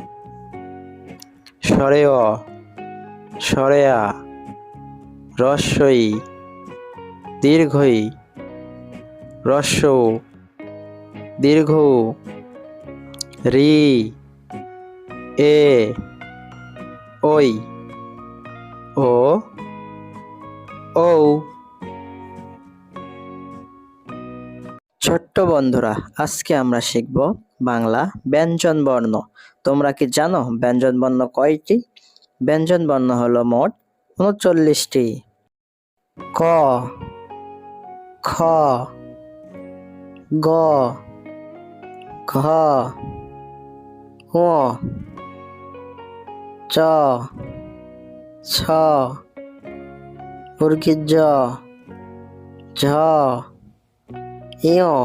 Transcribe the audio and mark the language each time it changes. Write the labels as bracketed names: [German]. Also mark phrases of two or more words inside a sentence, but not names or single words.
[Bangla] স্বরে অ, স্বরে আ, হ্রস্ব ই, দীর্ঘ ই, হ্রস্ব উ, দীর্ঘ উ, রি, এ, ওই, ও, ঔ। ছোট্ট বন্ধুরা, আজকে আমরা শিখব বাংলা ব্যঞ্জন বর্ণ। তোমরা কি জানো ব্যঞ্জন বর্ণ কয়টি? ব্যঞ্জন বর্ণ হলো মোট 39টি। ক, খ, গ, ঘ, ঙ, চ, ছ, জ, ঝ, ঞ,